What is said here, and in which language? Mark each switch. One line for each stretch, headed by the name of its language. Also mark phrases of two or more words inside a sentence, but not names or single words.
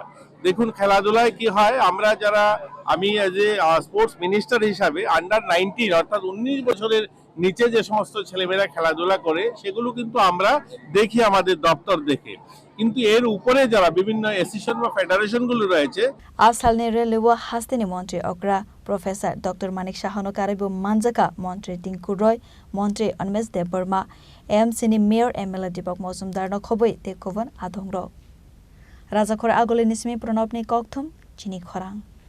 Bangla: দেখুন, খেলাধুলায় কি হয়, আমরা যারা, আমি
English: as a sports minister
Bangla: হিসাবে
English: under 19
Bangla: অর্থাৎ 19 বছরের নিচে যে সমস্ত ছেলেমেয়েরা খেলাধুলা করে সেগুলো কিন্তু আমরা দেখি আমাদের দপ্তর দেখে, কিন্তু এর উপরে যারা বিভিন্ন অ্যাসোসিয়েশন বা ফেডারেশনগুলো রয়েছে।
Kok Borok: Asalne relewa hastini Montri Okra Professor Dr. Manik Shahano karibu manjaka Montri Tinku Roy Montri Onmes Deborma MC ni Mayor MLA Deepak Mozumdar no khoboi te kovan adhongro Rajakor Agoli nismi pranobni kokthum chini khorang